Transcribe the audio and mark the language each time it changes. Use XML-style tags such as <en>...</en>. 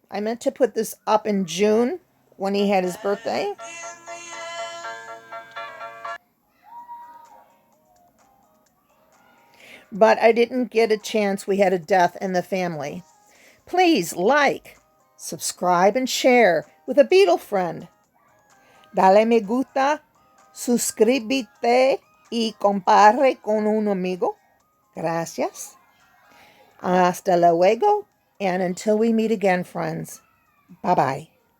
<en>I meant to put this up in June when he had his birthday. But I didn't get a chance. We had a death in the family. Please like, subscribe, and share with a Beatle friend.</en> <es>Dale me gusta, suscríbete y comparte con un amigo. Gracias. Hasta luego.</es> <en>And until we meet again, friends. Bye-bye.</en>